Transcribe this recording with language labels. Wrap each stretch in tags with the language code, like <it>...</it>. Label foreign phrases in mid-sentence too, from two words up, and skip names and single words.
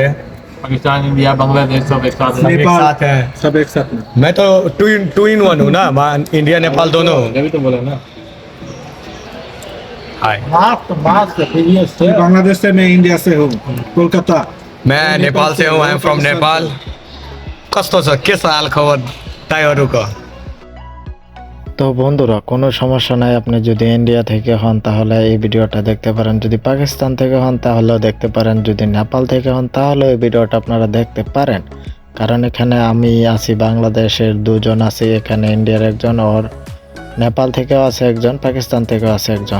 <hi>पाकिस्तान, इंडिया, बांग्लादेश सब एक साथ सब एक साथ है। सब एक साथ में। मैं तो</hi> <en>two in one</en> <hi>हूँ ना, इंडिया नेपाल दोनों हूँ। तभी तो बोला ना। हाय, बांग्लादेश से, मैं इंडिया से हूँ, कोलकाता। मैं नेपाल से हूँ,</hi> <en>I am from Nepal.</en> <ne>कस्तो छ के छ हाल खबर दाइहरूको?</ne> <bn>তো বন্ধুরা কোনো সমস্যা নাই, আপনি যদি ইন্ডিয়া থেকে হন তাহলে এই ভিডিওটা দেখতে পারেন, যদি পাকিস্তান থেকে হন তাহলেও দেখতে পারেন, যদি নেপাল থেকে হন তাহলে এই ভিডিওটা আপনারা দেখতে পারেন। কারণ এখানে আমি আছি, বাংলাদেশের দুজন আছি, এখানে ইন্ডিয়ার একজন, ওর নেপাল থেকেও আছে একজন, পাকিস্তান থেকেও আছে একজন।</bn>